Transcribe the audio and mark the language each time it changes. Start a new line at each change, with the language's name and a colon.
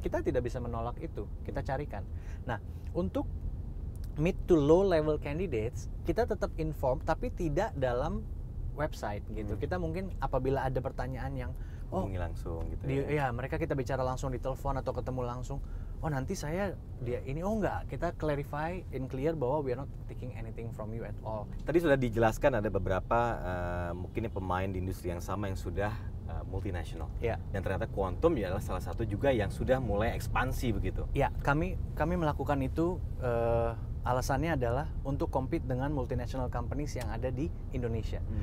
Indonesian: Kita tidak bisa menolak itu, kita carikan. Nah, untuk
English: mid to low level candidates,
Indonesian: kita tetap inform tapi tidak dalam website gitu. Kita mungkin apabila ada pertanyaan yang hubungi langsung gitu ya mereka kita bicara langsung di telepon atau ketemu langsung. Oh nanti saya dia ini, oh enggak, kita clarify in clear bahwa
English: we are not taking anything from you at all.
Indonesian: Tadi sudah dijelaskan ada beberapa mungkin pemain di industri yang sama yang sudah multinasional. Ya. Dan ternyata Quantum adalah salah satu juga yang sudah mulai ekspansi begitu. Ya, kami melakukan itu alasannya adalah untuk compete dengan multinational companies yang ada di Indonesia.